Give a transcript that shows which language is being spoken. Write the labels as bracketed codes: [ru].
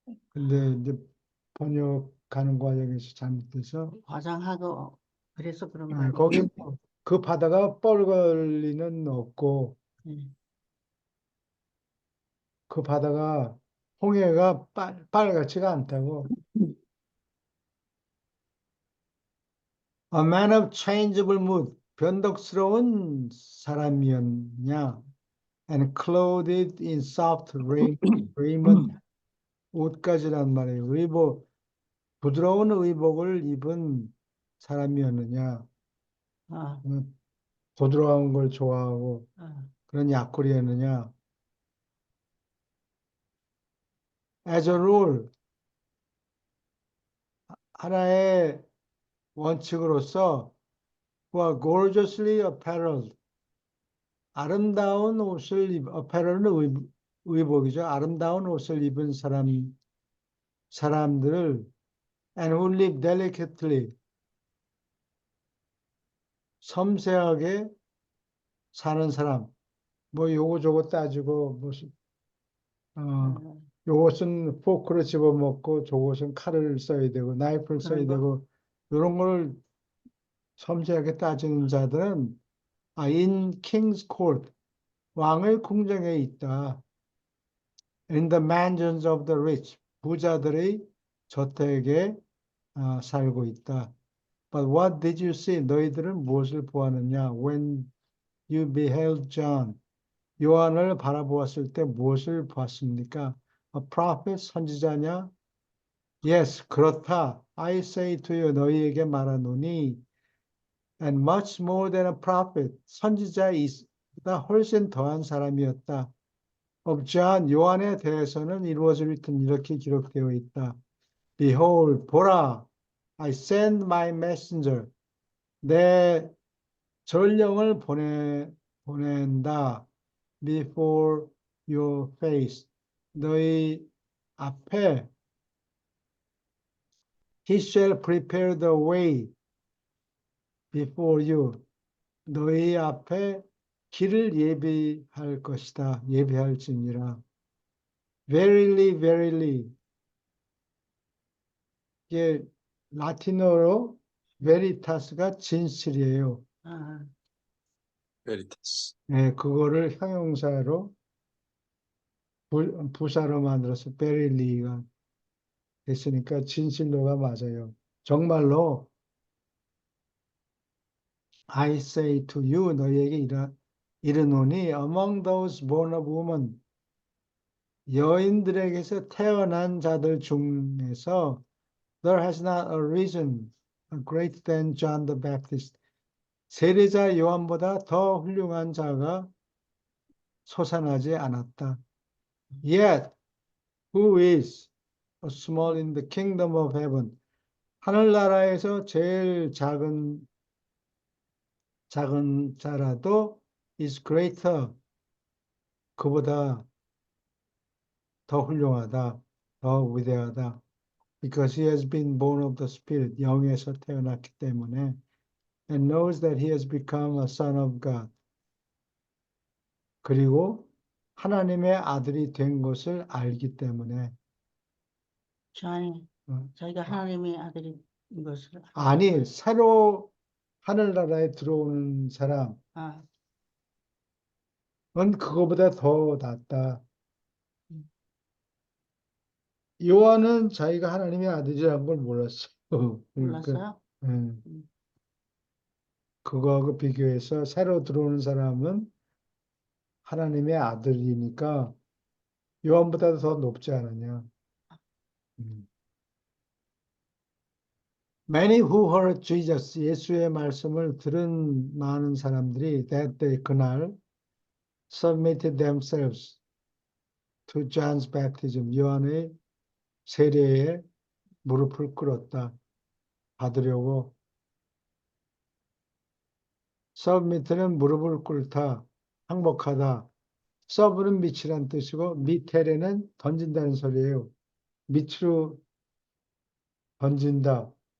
[ko] 근데 이제 번역하는 과정에서 잘못돼서 과장하고 그래서 그런 거 아니에요? 거기 그 바다가 뻘걸리는 없고 예. 그 바다가 홍해가 빨갛지가 않다고. [en] A man of changeable mood, [ko] 변덕스러운 사람이었냐? [en] And clothed in soft raiment, [ko] 옷까지란 말이에요. 부드러운 의복을 입은 사람이었느냐? 아, 부드러운 걸 좋아하고 아, 그런 약골이었느냐? [en] As a rule, [ko] 하나의 원칙으로서 [en] who are gorgeously apparelled, [ko] 아름다운 옷을 apparel은 의복이죠. 아름다운 옷을 입은 사람들을 [en] and who live delicately, [ko] 섬세하게 사는 사람. 뭐 요거 저거 따지고 무슨 아, 요것은 포크로 집어먹고 저것은 칼을 써야 되고 나이프를 써야 그런 거? 되고 이런 걸 섬세하게 따지는 자들은 [en] in King's Court, [ko] 왕의 궁정에 있다. [en] In the mansions of the rich, [ko] 부자들의 저택에 살고 있다. [en] But what did you see? [ko] 너희들은 무엇을 보았느냐? [en] When you beheld John, [ko] 요한을 바라보았을 때 무엇을 보았습니까? [en] A prophet, [ko] 선지자냐? [en] Yes, [ko] 그렇다. [en] I say to you, [ko] 너희에게 말하노니, [en] and much more than a prophet, [ko] 선지자보다 훨씬 더한 사람이었다. [en] of John, [ko] 요한에 대해서는 [en] it was written [ko] 이렇게 기록되어 있다. [en] Behold, [ko] 보라, [en] I send my messenger. [ko] 내 전령을 보낸다. [en] Before your face. [ko] 너희 앞에 [en] He shall prepare the way before you. [ko] 너희 앞에 길을 예비할 것이다. 예비할지니라. [en] Verily, verily. [ko] 이게 라틴어로 veritas가 진실이에요. 아, 베리타스. 네, 그거를 형용사로 부사로 만들어서 verily 됐으니까 진실로가 맞아요. 정말로 [en] I say to you [ko] 너희에게 이르노니 [en] among those born of woman [ko] 여인들에게서 태어난 자들 중에서 [en] there has not arisen a greater than John the Baptist. [ko] 세례자 요한보다 더 훌륭한 자가 솟아나지 않았다. [en] Yet who is small in the kingdom of heaven? [ko] 하늘나라에서 제일 작은 자라도 [en] is greater. [ko] 그보다 더 훌륭하다. 더 위대하다. [en] Because he has been born of the Spirit. [ko] 영에서 태어났기 때문에 [en] and knows that he has become a son of God. [ko] 그리고 하나님의 아들이 된 것을 알기 때문에 자기가 하나님의 아들인 것을 아니 새로 하늘나라에 들어오는 사람은 아, 그거보다 더 낫다. 음. 요한은 자기가 하나님의 아들이라는 걸 몰랐어요. 그러니까 몰랐어요? 그거하고 비교해서 새로 들어오는 사람은 하나님의 아들이니까 요한보다도 더 높지 않았냐. [en] Many who heard Jesus, [ko] 예수의 말씀을 들은 많은 사람들이 [en] that day, [ko] 그날 [en] submitted themselves to John's baptism, [ko] 요한의 세례에 무릎을 꿇었다. 받으려고. submit는 무릎을 꿇다, 항복하다. sub는 밑이란 뜻이고 미테레는 던진다는 소리예요. 밑으로 던진다.